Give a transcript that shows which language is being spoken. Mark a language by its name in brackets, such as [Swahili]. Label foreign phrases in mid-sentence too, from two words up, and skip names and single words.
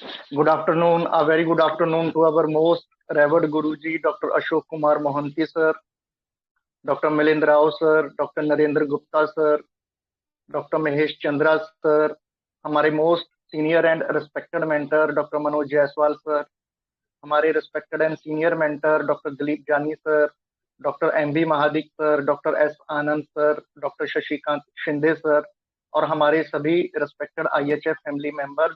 [English] Good afternoon, a very good afternoon to our most revered Guruji, Dr. Ashok Kumar Mohanty sir, Dr. Milind Rao sir, Dr. Narendra Gupta sir, Dr. [Hindi] Mahesh Chandra sir, हमारे [English] most senior and respected mentor [Hindi] डॉक्टर मनोज जायसवाल सर, हमारे [English] respected and senior mentor [Hindi] डॉक्टर दिलीप जानी सर, डॉक्टर एम बी महादिक सर, डॉक्टर एस आनंद सर, डॉक्टर शशिकांत शिंदे सर और हमारे सभी रिस्पेक्टेड [English] IHF family members.